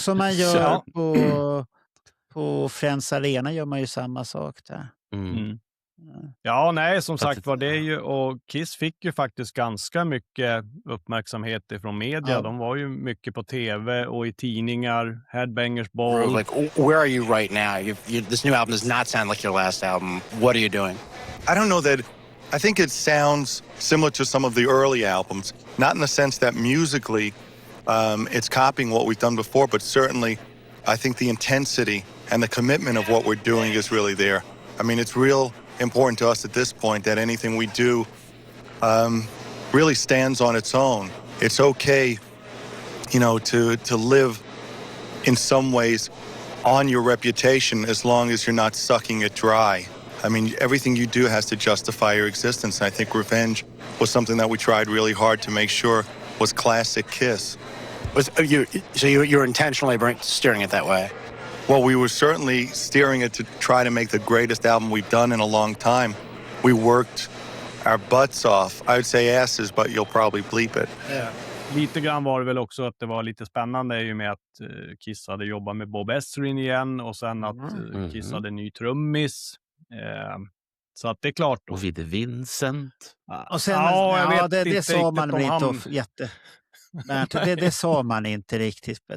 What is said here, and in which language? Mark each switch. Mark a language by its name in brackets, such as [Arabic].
[Swedish] Så man gör på Friends Arena gör man ju samma sak där. Ja, nej, som sagt var det ju, och Kiss fick ju faktiskt ganska mycket uppmärksamhet från media. Ja. De var ju mycket på tv och i tidningar, Headbangers Ball. [English] Like, where are you right now? This new album does not sound like your last album. What are you doing? I don't know that. I think it sounds similar to some of the early albums, not in the sense that musically it's copying what we've done before, but certainly I think the intensity and the commitment of what we're doing is really there. I mean, it's real important to us at this point that anything we do really stands on its own. It's okay, you know, to live in some ways on your reputation as long as you're not sucking it dry. I mean, everything you do has to justify your existence. And I think Revenge was something that we tried really hard to make sure was classic Kiss. So you're intentionally steering it that way? Well, we were certainly steering it to try to make the greatest album we've done in a long time. We worked our butts off. I would say asses, but you'll probably bleep it. [Swedish] Lite grann var det väl också att det var lite spännande i och med att Kiss hade jobbat med Bob Ezrin igen, och sen att Kiss hade en ny trummis. Så att det är klart. Och vid Vincent. Och sen, det sa man väl inte jätte... Det sa man inte riktigt.